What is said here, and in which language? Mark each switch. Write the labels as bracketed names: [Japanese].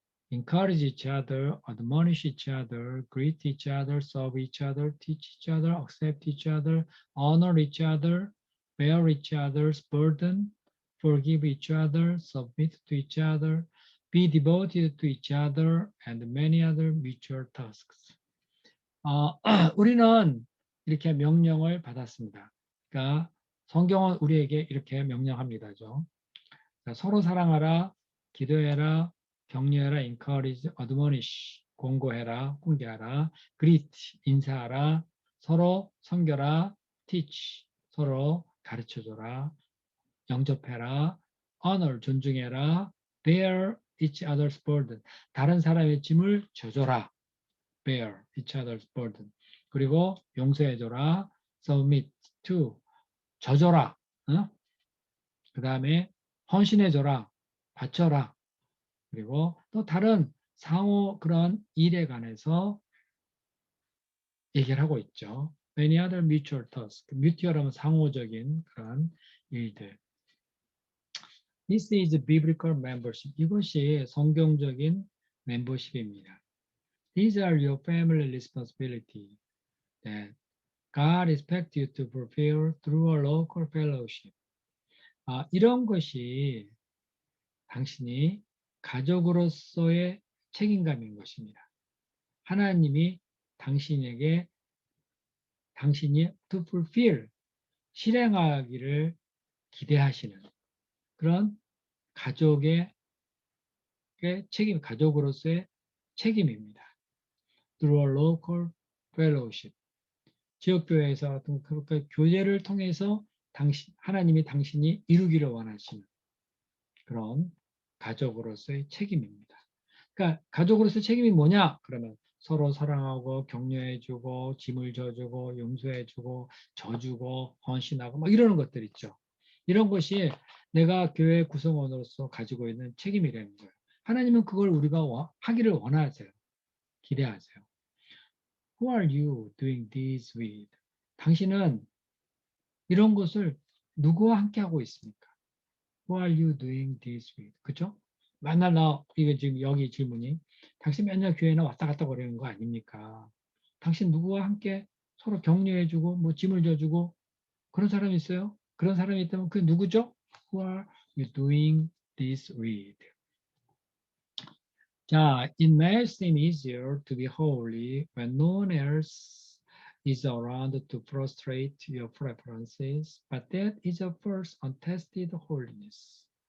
[English] encourage each other, admonish each other, greet each other, serve each other, teach each other, accept each other, honor each other, bear each other's burden, forgive each other, submit to each other, be devoted to each other, and many other mutual tasks. [Korean] 우리는 이렇게 명령을 받았습니다. 그러니까 성경은 우리에게 이렇게 명령합니다죠. 서로 사랑하라, 기도해라, 격려해라, [English] encourage, admonish, [Korean] 공고해라, 훈계하라, [English] greet, [Korean] 인사하라, 서로 섬겨라, [English] teach, [Korean] 서로 가르쳐줘라, 영접해라, [English] honor, [Korean] 존중해라, [English] bear each other's burden, [Korean] 다른 사람의 짐을 져줘라, bear each other's burden, 그리고 용서해줘라, [English] submit to, [Korean] 져줘라, 그 다음에 헌신해줘라, 바쳐라, 그리고 또 다른 상호 그런 일에 관해서 얘기를 하고 있죠. [English] Many other mutual tasks. [Korean] mutual하면 상호적인 그런 일들. [English] This is biblical membership. [Korean] 이것이 성경적인 멤버십입니다. [English] These are your family responsibility that God expects you to fulfill through a local fellowship. [Korean] 이런 것이 당신이 가족으로서의 책임감인 것입니다. 하나님이 당신에게 당신이 [English] to fulfill, [Korean] 실행하기를 기대하시는 그런 가족의 책임, 가족으로서의 책임입니다. [English] Through a local fellowship. [Korean] 지역교회에서 어떤 교제를 통해서 하나님이 당신이 이루기를 원하시는 그런 가족으로서의 책임입니다. 그러니까 가족으로서의 책임이 뭐냐? 그러면 서로 사랑하고 격려해주고 짐을 져주고 용서해주고 져주고 헌신하고 막 이러는 것들 있죠. 이런 것이 내가 교회 구성원으로서 가지고 있는 책임이라는 거예요. 하나님은 그걸 우리가 하기를 원하세요. 기대하세요. [English] Who are you doing this with? [Korean] 당신은 이런 것을 누구와 함께 하고 있습니까? [English] Who are you doing this with? [Korean] 그죠? 맨날 이거 지금 여기 질문이 당신 맨날 교회나 왔다 갔다 거리는 거 아닙니까? 당신 누구와 함께 서로 격려해주고 뭐 짐을 져주고 그런 사람이 있어요? 그런 사람이 있다면 그게 누구죠? [English] Who are you doing this with? 자, it may seem easier to be holy when no one else is around to frustrate your preferences, but that is a first untested holiness.